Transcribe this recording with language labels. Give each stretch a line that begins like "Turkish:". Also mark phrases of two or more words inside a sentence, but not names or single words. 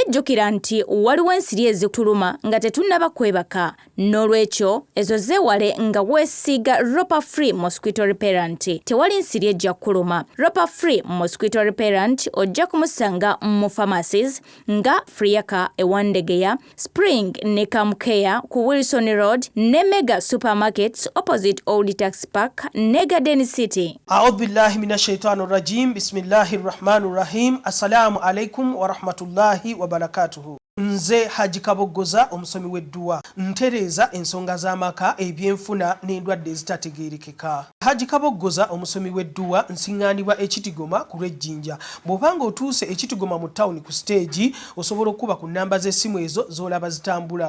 Ganda: jjukira nti waliwo ensiri ezituluma nga tetunnaba kwebaka n'olwekyo ezo zeewale nga weesiiga Ropa Free Mosquito Repellent tewali nsiri ejja kuluma Ropa Free Mosquito Repellent ojja kumusanga mu pharmacies nga Friaka ewandegeya Spring ne Kamkeya ku Wilson Road ne Mega Supermarkets opposite Old Tax Park Nega Garden City.
Arabic: أعوذ بالله من الشيطان الرجيم بسم الله الرحمن الرحيم السلام عليكم ورحمة الله وبركاته.
Ganda: Nze Haji Kaboggoza omusomi w'edduwa ntereeza ensonga z'amaka ebyenfuna n'endwadde ezitategeerekeka. Haji Kaboggoza omusomi w'edduwa nsiŋŋaanibwa Ekitigoma ku lw'Ejjinja. Bw'obanga otuuse Ekitigoma mu ttawuni ku siteegi osobola okuba ku nnamba z'essimu ezo z'olaba zitambula.